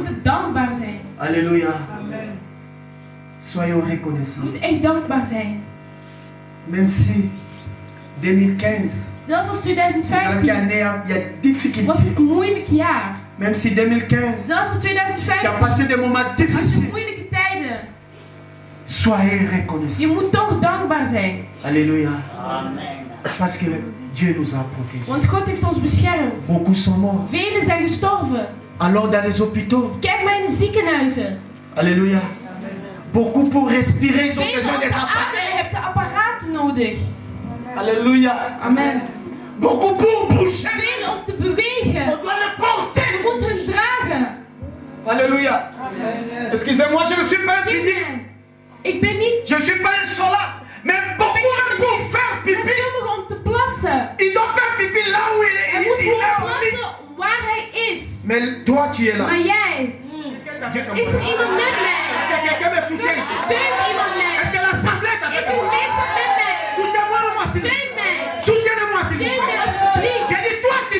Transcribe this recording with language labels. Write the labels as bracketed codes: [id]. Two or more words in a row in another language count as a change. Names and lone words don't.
[nl] moeten dankbaar zijn. [fr] Alléluia. Soyons [nl] We [fr] reconnaissants. [nl] moeten echt dankbaar zijn. [fr] Même si 2015, [nl] Zelfs als [fr] c'est une année, [nl] 2015 [fr] il y a [nl] was [fr] difficulté. [nl] het een moeilijk jaar. [fr] Même si 2015, [nl] Zelfs als [fr] tu as [nl] 2015 [fr] passé des moments [nl] had je [fr] difficiles. [nl] moeilijke tijden. [fr] Soyez reconnaissants. [nl] Je moet toch dankbaar zijn. [fr] Alléluia. Amen. Parce que Dieu nous a protégés. [nl] Want God heeft ons beschermd. [fr] Beaucoup sont morts. [nl] Velen zijn gestorven. [fr] Alors dans les hôpitaux. [nl] Kijk maar in de ziekenhuizen. [fr] Alléluia. Beaucoup pour respirer, ils ont [nl] Velen [fr] besoin [nl] om [fr] des [nl] te ademen [fr] appareils. [nl] hebben ze apparaten nodig. [fr] Alléluia. Amen. Beaucoup pour bouger. [nl] Velen om te bewegen. [fr] On doit le porter. [nl] Je moet hun dragen. [fr] Alléluia. Excusez-moi, je ne suis pas un pipi. [nl] Kinderen, ik ben niet [fr] Je ne suis pas un soldat. Mais beaucoup même pour faire [nl] voor [fr] pipi, [nl] sommigen om te plassen. [fr] il doit faire pipi là où il [nl] Hij [fr] est. [nl] moet [fr] Il est là [nl] gewoon [fr] où il est. [nl] plassen waar hij is. [fr] Mais toi, tu es là. [nl] Maar jij, is er iemand met mij? [fr] Est-ce que quelqu'un me soutient ici? [nl] Steunt iemand [fr] Est-ce [nl] mij? [fr] que l'assemblée est [nl] Is [fr] avec [nl] er [fr] moi? [nl] mensen met mij? [fr] Soutenez-moi, moi, s'il vous plaît. [nl] Steun mij. [fr] Soutenez-moi, s'il vous [nl] Steun mij [fr] plaît. [nl] alsjeblieft. [fr] J'ai dit, toi